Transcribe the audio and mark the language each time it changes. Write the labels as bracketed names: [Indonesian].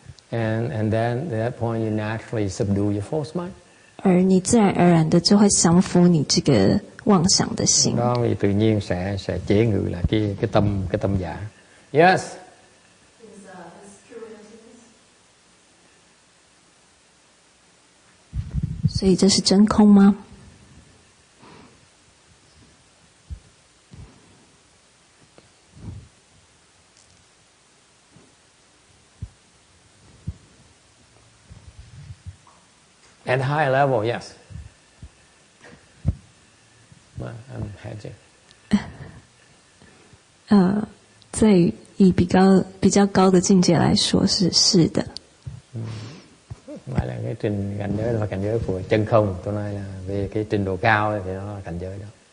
[English] And then at that point you naturally subdue your false mind. [Chinese] 而你自然而然的就会降服你这个妄想的心。 [Vietnamese] Đó thì tự nhiên sẽ chế ngự lại cái tâm giả. [English] Yes. Is true emptiness? [Chinese] 所以这是真空吗？ [English] At a higher level, yes. Well, I'm hedging. [Chinese] 在以比较高的境界来说是的。 [Vietnamese] Phải là cái cảnh giới là cảnh giới của chân không. Tôi nói là về cái trình độ cao thì nó là cảnh giới đó.